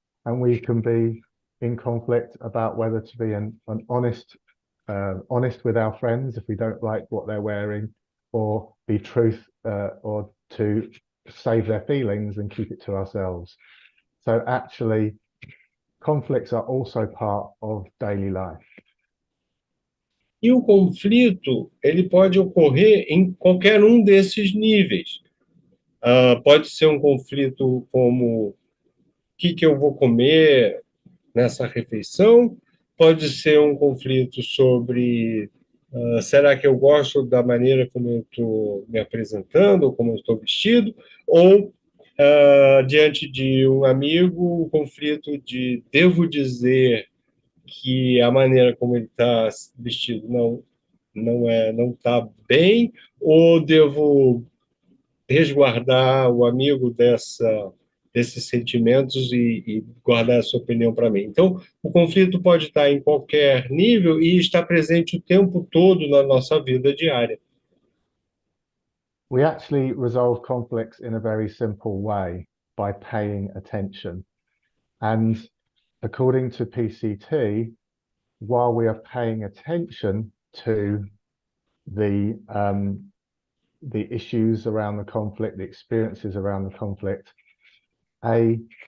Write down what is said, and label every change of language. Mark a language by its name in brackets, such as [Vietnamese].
[English] And we can be in conflict about whether to be an honest with our friends if we don't like what they're wearing, or be or to save their feelings and keep it to ourselves. So actually, conflicts are also part of daily life. [Portuguese] E o conflito, ele pode ocorrer em qualquer um desses níveis. Pode ser um conflito como: o que eu vou comer nessa refeição? Pode ser um conflito sobre: será que eu gosto da maneira como eu estou me apresentando, ou como eu estou vestido? Ou, diante de um amigo, o conflito de: devo dizer que a maneira como ele está vestido não está bem, ou devo resguardar o amigo desses sentimentos e guardar a sua opinião para mim? Então, o conflito pode estar em qualquer nível e estar presente o tempo todo na nossa vida diária. [English] We actually resolve conflicts in a very simple way, by paying attention. And according to PCT, while we are paying attention to the issues around the conflict, the experiences around the conflict, a